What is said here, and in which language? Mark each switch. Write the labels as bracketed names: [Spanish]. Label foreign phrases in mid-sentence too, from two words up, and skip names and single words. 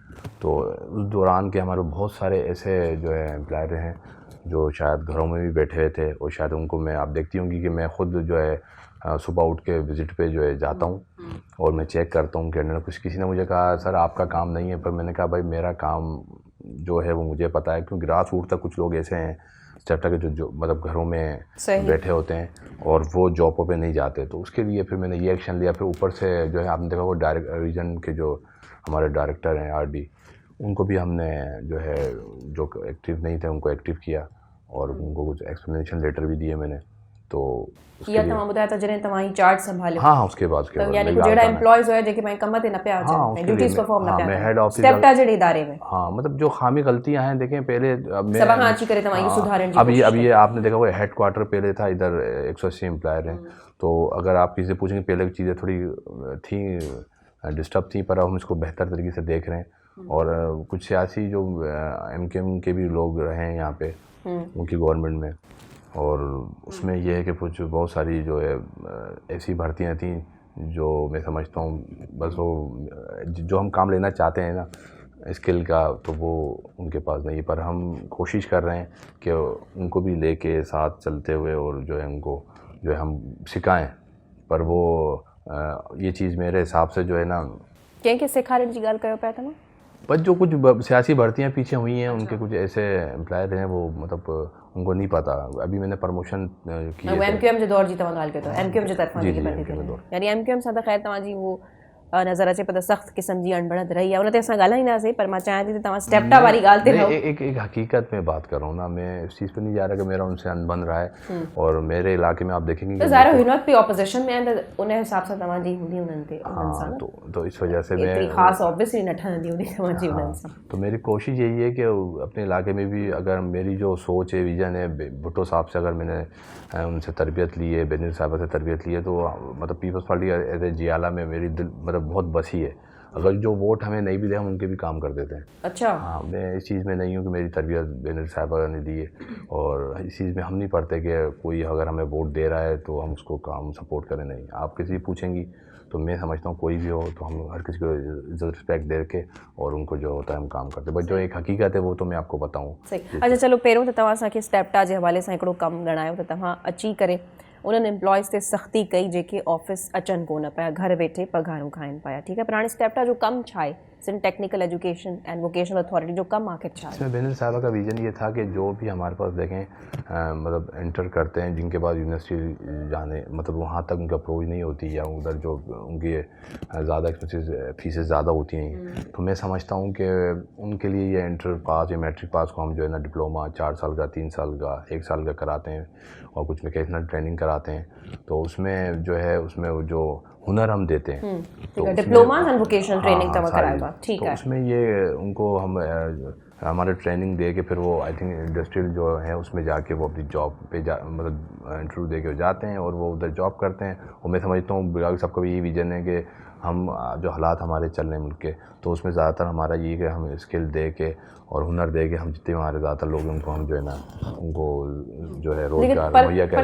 [Urdu] تو اس دوران کے ہمارے بہت سارے ایسے جو ہے ایمپلائر ہیں جو شاید گھروں میں بھی بیٹھے ہوئے تھے، اور شاید ان کو میں، آپ دیکھتی ہوں گی کہ میں خود جو ہے صبح اٹھ کے وزٹ پہ جو ہے جاتا ہوں اور میں چیک کرتا ہوں کہ کچھ کسی نے مجھے کہا سر آپ کا کام نہیں ہے، پر میں نے کہا بھائی میرا کام جو ہے وہ مجھے پتا ہے، کیونکہ [English] grass root [Urdu] تک کچھ لوگ ایسے ہیں سٹیپٹا کے جو مطلب گھروں میں بیٹھے ہوتے ہیں اور وہ جابوں پہ نہیں جاتے، تو اس کے لیے پھر میں نے یہ ایکشن لیا. پھر اوپر سے جو ہے آپ نے دیکھا وہ ریجن کے جو ہمارے ڈائریکٹر ہیں آر ڈی، ان کو بھی ہم نے جو ہے جو ایکٹو نہیں تھے ان کو ایکٹو کیا اور ان کو کچھ [English] explanation letter [Urdu] بھی دیے میں نے. تو [Sindhi] या तमाम ॿुधायो त जॾहिं तव्हां ही चार्ज संभालियो [Urdu] ہاں اس کے بعد [Sindhi] त यानी कि जहिड़ा एम्प्लॉइज़ हुआ जेके पंहिंजे कम ते न पिया अचनि, [English] duties perform [Sindhi] न [Urdu] ہاں [Sindhi] पिया [Urdu] میں [Sindhi] कनि [English] head office [Sindhi] स्टेप्टा जहिड़े इदारे में [Urdu] ہاں مطلب جو خامی غلطیاں ہیں دیکھیں پہلے [Sindhi] सभा खां अची करे तव्हां इहो सुधारण जी [Urdu] اب یہ آپ نے دیکھا وہ [English] head quarter [Urdu] پہلے تھا ادھر 180 ایمپلائر ہیں، تو اگر آپ کسی سے پوچھیں گے پہلے کی چیزیں تھوڑی تھی ڈسٹرب تھی، پر اب ہم اس کو بہتر طریقے سے دیکھ رہے ہیں. اور کچھ سیاسی جو ایم کے ایم کے بھی لوگ رہے ہیں یہاں پہ ان کی گورنمنٹ میں، اور اس میں یہ ہے کہ کچھ بہت ساری جو ہے ایسی بھرتیاں تھی جو میں سمجھتا ہوں بس وہ جو ہم کام لینا چاہتے ہیں نا سکل کا، تو وہ ان کے پاس نہیں، پر ہم کوشش کر رہے ہیں کہ ان کو بھی لے کے ساتھ چلتے ہوئے اور جو ہے ان کو جو ہے ہم سکھائیں، پر وہ یہ چیز میرے حساب سے جو ہے نا [Sindhi] कंहिंखे सेखारण जी ॻाल्हि कयो पिया तव्हां? [Urdu] بس جو کچھ سیاسی بھرتیاں پیچھے ہوئی ہیں ان کے کچھ ایسے ایمپلائر ہیں وہ مطلب ان کو نہیں پتا. ابھی میں نے پروموشن کیا [Sindhi] एमक्यूएम जे दौर जी तव्हां ॻाल्हि कयो था, एमक्यूएम जे तरफ़ां जेकी भर्ती थी, यानी एमक्यूएम सां त ख़ैर तव्हांजी वो नज़र अचे पियो त सख़्त क़िस्म जी अणबणत रही आहे, उन ते असां ॻाल्हाईंदासीं, पर मां चाहियां थी त तव्हां स्टेप्टा वारी ॻाल्हि ते रहो। [Urdu] ایک حقیقت میں بات کر رہا ہوں نا، میں اس چیز پہ نہیں جا رہا کہ میرا ان سے ان بن رہا ہے، اور میرے علاقے میں آپ دیکھیں گے [Sindhi] तो ज़ाहिर हुनवत भी ऑपोजिशन में आहिनि त उन हिसाब सां तव्हांजी हूंदी उन्हनि ते उन्हनि सां, [Urdu] تو اس وجہ سے میں [Sindhi] ख़ासि ऑब्वियसली न ठहंदी हूंदी तव्हांजी उन्हनि सां। [Urdu] تو میری کوشش یہی ہے کہ اپنے علاقے میں بھی اگر میری جو سوچ ہے وژن ہے، بھٹو صاحب سے اگر میں نے ان سے تربیت لی ہے، بینظیر صاحب سے تربیت لی ہے، تو مطلب پیپلز پارٹی [English] as a [Urdu] جیالا میں میری دل مطلب بہت بسی ہے. اگر جو ووٹ ہمیں نہیں بھی دے ہم ان کے بھی کام کر دیتے ہیں. اچھا ہاں میں اس چیز میں نہیں ہوں کہ میری تربیت بینظیر صاحب نے دی ہے، اور اس چیز میں ہم نہیں پڑھتے کہ کوئی اگر ہمیں ووٹ دے رہا ہے تو ہم اس کو کام سپورٹ کریں، نہیں. آپ کسی پوچھیں گی تو میں سمجھتا ہوں کوئی بھی ہو تو ہم ہر کسی کو عزت ریسپیکٹ دے کے اور ان کو جو ہوتا ہے ہم کام کرتے ہیں، بٹ جو ایک حقیقت ہے وہ تو میں آپ کو بتاؤں. صحیح. [Sindhi] अच्छा चलो पहिरियों त तव्हां असांखे स्टेप्टा जे हवाले सां हिकिड़ो कमु ॻणायो त तव्हां अची करे उन्हनि एम्प्लॉइज़ ते सख़्ती कई जेके ऑफिस अचनि कोन पिया, घर वेठे पघारूं खाइनि पिया, ठीकु आहे, पर हाणे स्टेप्टा जो कमु छा आहे? सिन टेक्निकल एजुकेशन एंड वोकेशनल अथॉरिटी जो कमु आखिर छा है? [Urdu] اس میں بینظیر صاحب کا وژن یہ تھا کہ جو بھی ہمارے پاس دیکھیں مطلب انٹر کرتے ہیں جن کے بعد یونیورسٹی جانے مطلب وہاں تک ان کا اپروچ نہیں ہوتی، یا ادھر جو ان کی زیادہ [English] expensive fees [Urdu] زیادہ ہوتی ہیں، تو میں سمجھتا ہوں کہ ان کے لیے یہ [English] inter pass [Urdu] یا [English] matric pass [Urdu] کو ہم جو ہے نا ڈپلومہ 4 سال کا، 3 سال کا، 1 سال کا کراتے ہیں اور کچھ [English] vocational training [Urdu] کراتے ہیں، تو اس میں جو ہے اس میں جو ہنر ہم دیتے ہیں [Sindhi] तो [English] diploma and vocational training [Sindhi] तव्हां करायो, [Urdu] ٹھیک ہے. تو اس میں یہ ان کو ہم ہمارے ٹریننگ دے کے پھر وہ [English] I think [Urdu] انڈسٹریل جو ہے اس میں جا کے وہ اپنی جاب پہ مطلب انٹرویو دے کے جاتے ہیں اور وہ ادھر جاب کرتے ہیں. اور میں سمجھتا ہوں بلال صاحب کا بھی یہی وژن ہے کہ ہم جو حالات ہمارے چل رہے ہیں ملک کے، تو اس میں زیادہ تر ہمارا یہ کہ ہم سکل دے کے اور ہنر دے کے ہم جتنے ہمارے زیادہ تر لوگ ہیں ان کو ہم جو ہے نا ان کو جو ہے روزگار مہیا کریں.